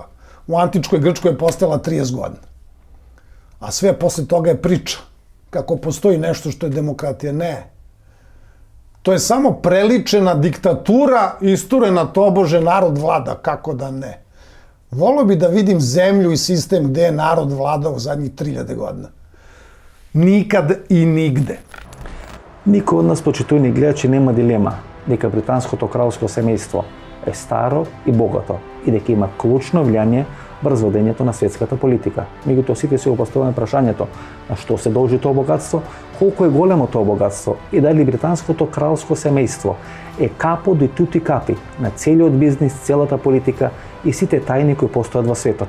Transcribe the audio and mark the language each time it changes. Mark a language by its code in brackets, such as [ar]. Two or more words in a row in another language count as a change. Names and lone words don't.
[sr] U antičkoj Grčkoj je postojala 30 godina. A sve posle toga je priča kako postoji nešto što je demokratija. Ne. To je samo preličena diktatura isturena tobože narod vlada, kako da ne. Volio bi da vidim zemlju i sistem gde je narod vladao u zadnjih 3000 godina. Nikad i nigde. [mk] Никој од нас, почитувани гледачи, нема дилема дека британското кралско семејство е старо и богато и дека има клучно влијание врз водењето на светската политика. Меѓутоа сите си го поставаме прашањето на што се должи тоа богатство, колку е големо тоа богатство и дали британското кралско семејство е [it] capo di tutti capi [mk] на целиот бизнис, целата политика и сите тајни кои постојат во светот.